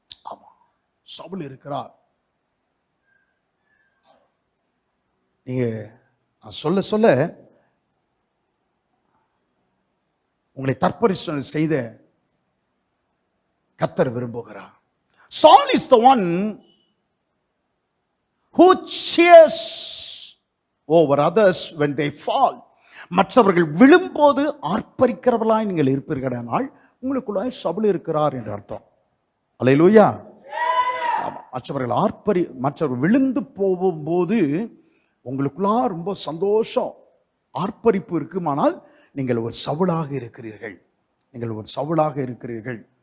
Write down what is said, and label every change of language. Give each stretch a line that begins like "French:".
Tamil: ஆமா, சவுல் இருக்கிறார். நீங்க சொல்ல சொல்ல உங்களை தற்பரிசோதனை செய்த கர்த்தர் விரும்புகிறார்.
English: Saul is the one who cheers over others when they fall.
Tamil: மற்றவர்கள் விழும்போது ஆர்ப்பரிக்கிறவர்களாய் நீங்கள் இருப்பீர்களானால் உங்களுக்குள்ளாய் சவுல் இருக்கிறார் என்று அர்த்தம். அல்லேலூயா. மற்றவர்கள் விழுந்து போகும்போது உங்களுக்குள்ளா ரொம்ப சந்தோஷம், ஆர்ப்பரிப்பு இருக்குமானால் நீங்கள் ஒரு சவுலாக இருக்கிறீர்கள், நீங்கள் ஒரு சவுலாக இருக்கிறீர்கள்.